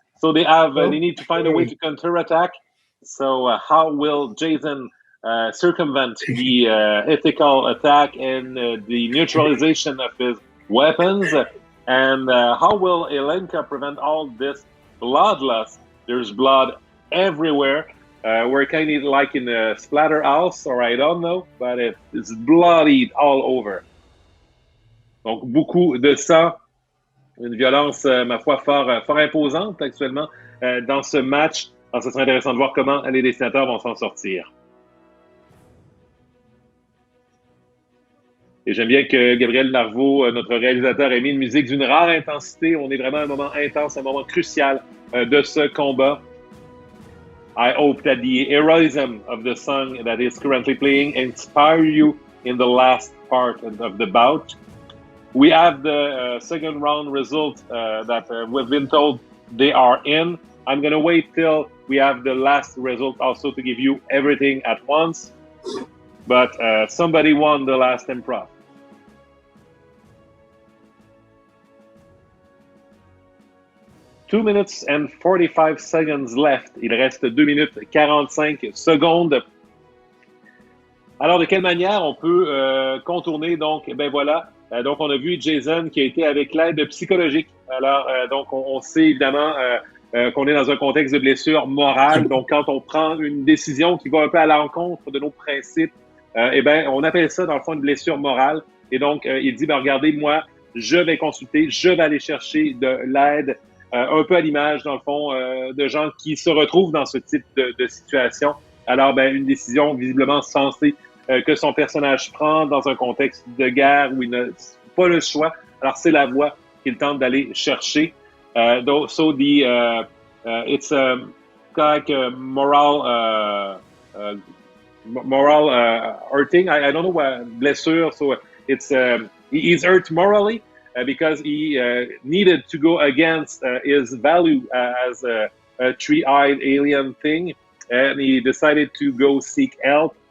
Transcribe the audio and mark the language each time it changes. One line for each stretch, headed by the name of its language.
English: So they need to find a way to counterattack. So how will Jason circumvent the ethical attack and the neutralization of his weapons? And how will Ilinca prevent all this blood loss? There's blood everywhere. We're kind of like in a splatter house, or I don't know, but it's bloodied all over.
French: Donc, beaucoup de sang. Une violence, ma foi, fort imposante actuellement dans ce match. Alors, ce serait intéressant de voir comment les dessinateurs vont s'en sortir. Et j'aime bien que Gabriel Narveau, notre réalisateur, ait mis une musique d'une rare intensité. On est vraiment à un moment intense, un moment crucial de ce combat.
English: I hope that the heroism of the song that is currently playing inspire you in the last part of the bout. We have the second round result that we've been told they are in. I'm going to wait till we have the last result also to give you everything at once. But somebody won the last improv. Two minutes and 45 seconds left.
French: Il reste 2 minutes 45 secondes. Alors, de quelle manière on peut contourner? Donc, ben voilà. Donc, on a vu Jason qui a été avec l'aide psychologique. Alors, donc, on sait évidemment qu'on est dans un contexte de blessure morale. Donc, quand on prend une décision qui va un peu à l'encontre de nos principes, eh ben, on appelle ça, dans le fond, une blessure morale. Et donc, il dit, ben, regardez, moi, je vais consulter, je vais aller chercher de l'aide, un peu à l'image, dans le fond, de gens qui se retrouvent dans ce type de situation. Alors, ben, une décision visiblement sensée que son personnage prend dans un contexte de guerre où il n'a pas le choix. Alors, c'est la voie qu'il tente d'aller chercher.
English: So it's like a moral hurting. I don't know blessure. So it's he's hurt morally because he needed to go against his value as a three-eyed alien thing, and he decided to go seek help.